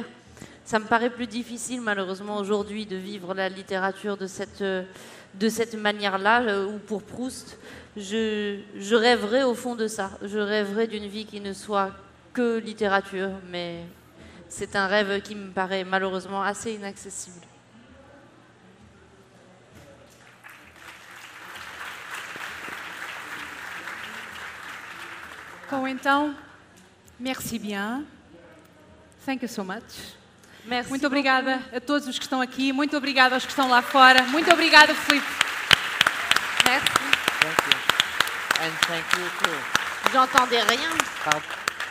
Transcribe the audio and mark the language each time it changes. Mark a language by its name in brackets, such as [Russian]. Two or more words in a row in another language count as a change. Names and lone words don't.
[French] Ça me paraît plus difficile, malheureusement, aujourd'hui, de vivre la littérature de cette manière-là, ou pour Proust. Je rêverais au fond de ça. Je rêverais d'une vie qui ne soit que littérature, mais c'est un rêve qui me paraît malheureusement assez inaccessible. [Portuguese] Bom, então, [French] merci bien. [English] Thank you so much. [French] Merci [Portuguese] muito obrigada a todos os que estão aqui, muito obrigada aos que estão lá fora, muito obrigada, Filipe. [French] Merci. [English] Thank you. And thank you too. [French] J'entendais rien.